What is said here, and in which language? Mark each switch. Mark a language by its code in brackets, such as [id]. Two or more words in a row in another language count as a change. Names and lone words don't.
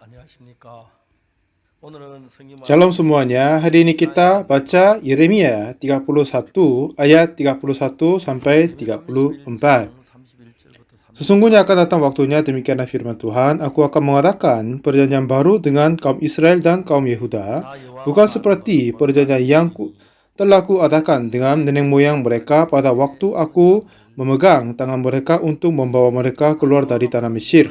[ko] 안녕하십니까. 오늘은 성경 Shalom 말씀 [id] semuanya, hari ini kita baca Yeremia 31 ayat 31 sampai 34. [ko] 31장 31절부터 [id] Sesungguhnya akan datang waktunya, demikianlah firman Tuhan, aku akan mengadakan perjanjian baru dengan kaum Israel dan kaum Yehuda, bukan seperti perjanjian yang telah kuadakan dengan nenek moyang mereka pada waktu aku memegang tangan mereka untuk membawa mereka keluar dari tanah Mesir.